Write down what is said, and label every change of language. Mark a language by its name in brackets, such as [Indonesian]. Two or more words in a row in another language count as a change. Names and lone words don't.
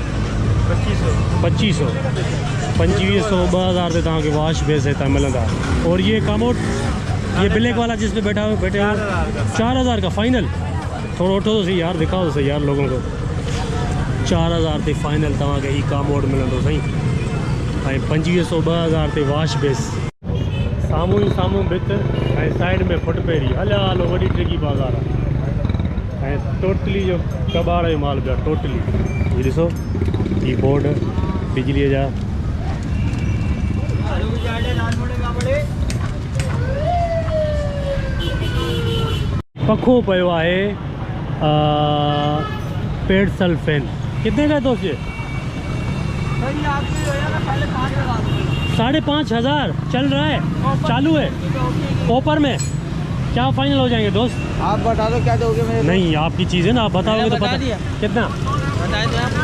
[Urdu] 2500 2500 2000 سے تک واش بیس ہے ملتا. اور یہ کاموٹ، یہ بلیک والا جس پہ بیٹھے ہو 4000 کا فائنل. تھوڑا اٹھو تو سہی یار، دکھاؤ تو سہی یار لوگوں کو. [Sindhi] 4000 से फाइनल तव्हांखे ही कामोट मिलंदो सही। ऐं 2500 2000 से वाश बेस। साम्हूं ई साम्हूं भित ऐं साइड में फुटपेरी। हलिया हलो वॾी टिगी बाज़ार आहे। ऐं टोटली जो कबाड़ जो माल पिया टोटली। ये ॾिसो ये बोर्ड बिजलीअ जा। पखो पियो आहे [English] pedestal fan. [Urdu] کتنے کا دوست یہ؟ 5,500 چل رہا ہے، چالو ہے آفر میں. کیا فائنل ہو جائیں گے دوست? آپ بتا دو کیا دو گے میرے? نہیں آپ کی چیز ہے نا، آپ بتاؤ گے تو بتا پتا. دیا. کتنا? بتا دو.